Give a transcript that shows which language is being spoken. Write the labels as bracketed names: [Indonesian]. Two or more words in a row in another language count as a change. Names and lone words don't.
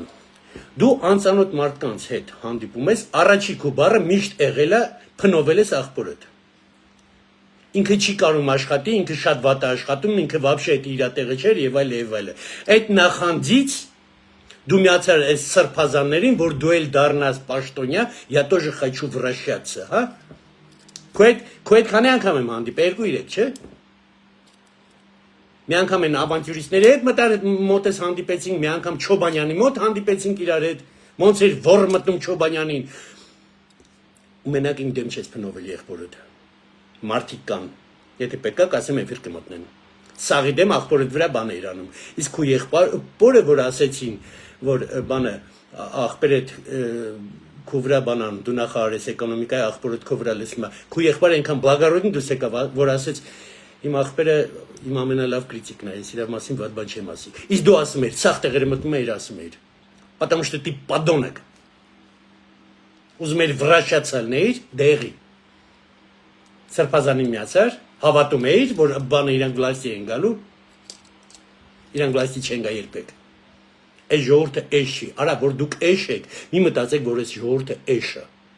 [Armenian] դու անծանոթ մարդկանց հետ հանդիպում ես, առաջիկու բառը միշտ եղել է փնովել ես աղբորդ։ Ինքը չի կարող աշխատի, ինքը շատ վատ է աշխատում, ինքը вообще այդ իր տեղը չէր եւ այլ եւ այլ։ Այդ նախանձից դու միացար այս սրբազաններին, որ դու էլ դառնաս պաշտոնյա, [Russian] я тоже хочу вращаться, [Armenian] հա։ Քո այդ քանի անգամ եմ հանդիպել, 2-3, չէ։ Մի անգամ են ավանտյուրիստների հետ մտար մոտես հանդիպեցինք, մի անգամ Չոբանյանի մոտ հանդիպեցինք իրար հետ, ոնց էր որ մտնում Չոբանյանին։ Ու մենակ ինձ դեմ չես փնովել եղբորդ։ Մարդիկ կան, եթե պետք է կասեմ էֆիր կմտնեն։ Սաղի դեմ աղբորդ վրա բան է իրանում։ Իսկ քո եղբորը, որ ասեցին, որ բանը աղբերդ քո վրա բանան, դու նախարար ես էկոնոմիկայի աղբորդ քո վրա լսում է։ Քո եղբայրը այնքան բլագարոդին դուս եկավ, որ ասեց իմ աղբերը իմ ամենալավ կրիտիկն է, ես իր մասին վատ բան չեմ ասի։ Իսկ դու ասում ես, ցախ տեղերը մտնում ես ասում ես։ [Russian] Потому что ты подонок։ [Armenian] Ուզում ես վրաշացալներ դեղի։ Սրբազանի միացար, հավատում էիր, որ բանը իրանք վլաստի են գալու, իրանք վլաստի չեն գա երբեք։ Այս ժողովուրդը էշ չի, արա, որ դուք էշ եք, մի մտածեք, որ այս ժողովուրդը էշ է։